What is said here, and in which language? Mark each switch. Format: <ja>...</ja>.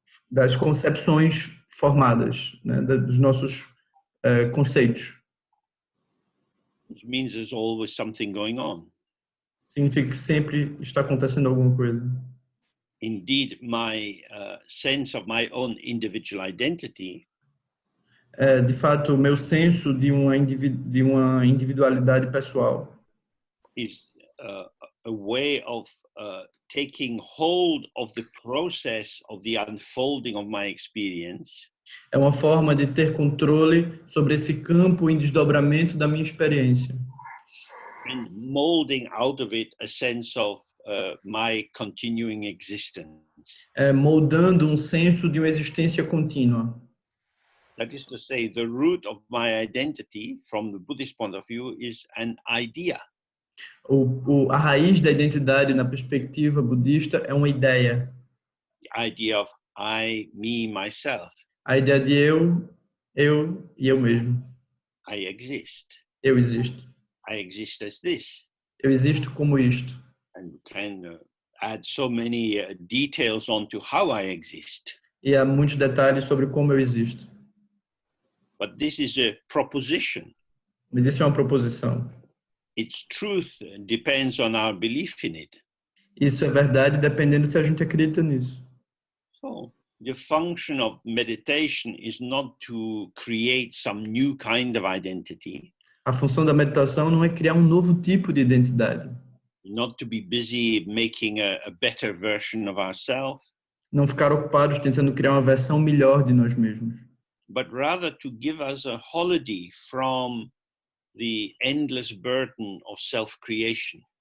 <pt>das concepções formadas, né, dos nossos conceitos.</pt> <en>means there's always something going on.</en> <pt>Significa que sempre está acontecendo alguma coisa.</pt> <en>Indeed, my sense of my own individual identity</en> <pt>De fato, o meu senso de uma individualidade pessoal</pt> <en>is a way of taking hold of the process of the unfolding of my experience</en> <pt>é uma forma de ter controle sobre esse campo em desdobramento da minha experiência</pt> <en>and molding out of it a sense of my continuing existence.</en> <pt>moldando um senso de uma existência contínua.</pt> <en>That is to say, the root of my identity, from the Buddhist point of view, is an idea.</en> <pt>A raiz da identidade na perspectiva budista é uma ideia.</pt> <en>The idea of I, me, myself.</en> <pt>A ideia de eu e eu mesmo.</pt> <en>I exist.</en> <pt>Eu existo.</pt> <en>I exist as this.</en> <pt>Eu existo como isto.</pt> <en>And you can add so many details onto how I exist.</en> <pt>E há muitos detalhes sobre como eu existo.</pt> <en>But this is a proposition.</en> <pt>Mas isso é uma proposição.</pt> <en>Its truth depends on our belief in it.</en> <pt>Isso é verdade dependendo se a gente acredita nisso.</pt> <en>So the function of meditation is not to create some new kind of identity.</en> <pt>A função da meditação não é criar um novo tipo de identidade.</pt> <en>Not to be busy making a better version of ourselves.</en> <pt>Não ficar ocupados tentando criar uma versão melhor de nós mesmos.</pt> <en>But rather to give us a holiday from the endless burden of self-creation.</en>